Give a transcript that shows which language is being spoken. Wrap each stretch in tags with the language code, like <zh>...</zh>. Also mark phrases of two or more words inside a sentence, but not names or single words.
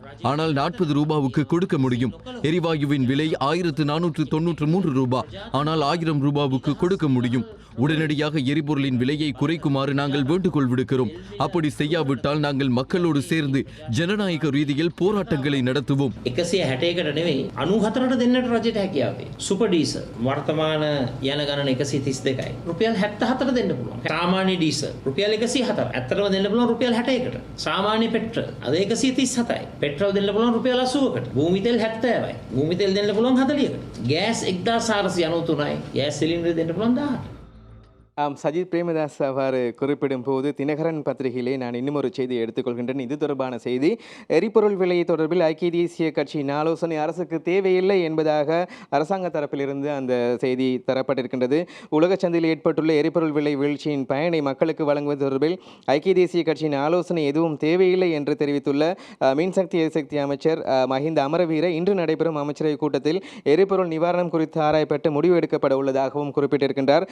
<ta>ஆனால் 40 ரூபாவுக்கு கொடுக்க முடியும். எரிவாயுவின் விலை 1493 ரூபாய். ஆனால் 1000 ரூபாவுக்கு கொடுக்க முடியும். உடனடியாக எரிபொருளின் விலையை குறைக்குமாறு நாங்கள் வேண்டுகோள் விடுக்கிறோம். அப்படி செய்யாவிட்டால் நாங்கள் மக்களோடு சேர்ந்து ஜனநாயக ரீதியில் போராட்டங்களை நடத்துவோம்.</ta> <si>161කට නෙවෙයි 94ට දෙන්නට රජයට හැකියාව තියෙනවා. සුපර් ඩීසල් වර්තමාන යන ගණන 132යි. රුපියල් 74 දෙන්න පුළුවන්. සාමාන්‍ය ඩීසල් රුපියල් 104. ඇත්තටම දෙන්න පුළුවන් රුපියල් 61කට. සාමාන්‍ය පෙට්‍රල් අද 137යි. පෙට්‍රල් දෙන්න පුළුවන් රුපියල් 80කට. භූමි තෙල් 70යි. භූමි තෙල් දෙන්න පුළුවන් 40කට. ගෑස් 1493යි. ගෑස් සිලින්ඩර් දෙන්න පුළුවන් 10කට.</si> <ta>சஜித் பிரேமதாஸ் அவ்வாறு குறிப்பிடும் போது தினகரன் பத்திரிகையிலே நான் இன்னும் ஒரு செய்தியை எடுத்துக்கொள்கின்றேன். இது தொடர்பான செய்தி. எரிபொருள் விலை தொடர்பில் ஐக்கிய தேசிய கட்சியின் ஆலோசனை அரசுக்கு தேவையில்லை என்பதாக அரசாங்க தரப்பிலிருந்து அந்த செய்தி தரப்பட்டிருக்கின்றது. உலக சந்தையில் ஏற்பட்டுள்ள எரிபொருள் விலை வீழ்ச்சியின் பயனை மக்களுக்கு வழங்குவது தொடர்பில் ஐக்கிய தேசிய கட்சியின் ஆலோசனை எதுவும் தேவையில்லை என்று தெரிவித்துள்ள மின்சக்தி எரிசக்தி அமைச்சர் மஹிந்த அமரவீர இன்று நடைபெறும் அமைச்சரவை கூட்டத்தில் எரிபொருள் நிவாரணம் குறித்து ஆராயப்பட்டு முடிவு எடுக்கப்பட உள்ளதாகவும் குறிப்பிட்டிருக்கின்றார்.</ta>